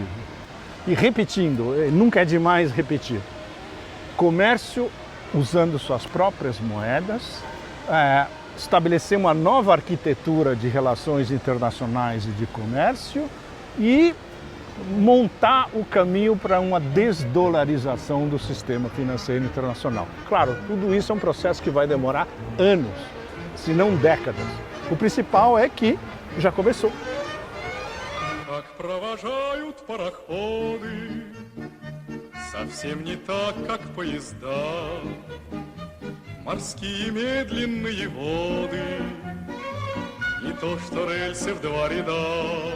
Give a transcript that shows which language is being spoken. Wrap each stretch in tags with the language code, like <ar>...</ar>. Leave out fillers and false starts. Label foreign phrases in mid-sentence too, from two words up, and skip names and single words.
<pt>E repetindo, nunca é demais repetir, comércio usando suas próprias moedas, estabelecer uma nova arquitetura de relações internacionais e de comércio e montar o caminho para uma desdolarização do sistema financeiro internacional. Claro, tudo isso é um processo que vai demorar anos, se não décadas. O principal é que já começou.</pt> <ru>Как провожают пароходы, совсем не так, как поезда. Морские медленные воды, не то что рельсы в два ряда.</ru>